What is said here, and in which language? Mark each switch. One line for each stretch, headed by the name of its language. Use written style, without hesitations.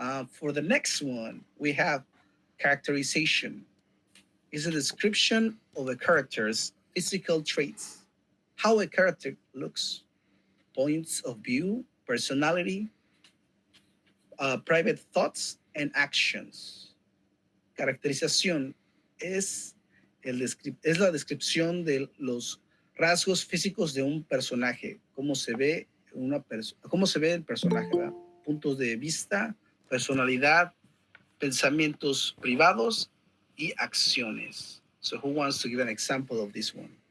English: For the next one, we have characterization. Is a description of a character's physical traits, how a character looks, points of view, personality, private thoughts, and actions.
Spanish: Caracterización es la descripción de los rasgos físicos de un personaje, cómo se ve el personaje, ¿verdad? Puntos de vista, personalidad, pensamientos privados y acciones.
English: So who wants to give an example of this one?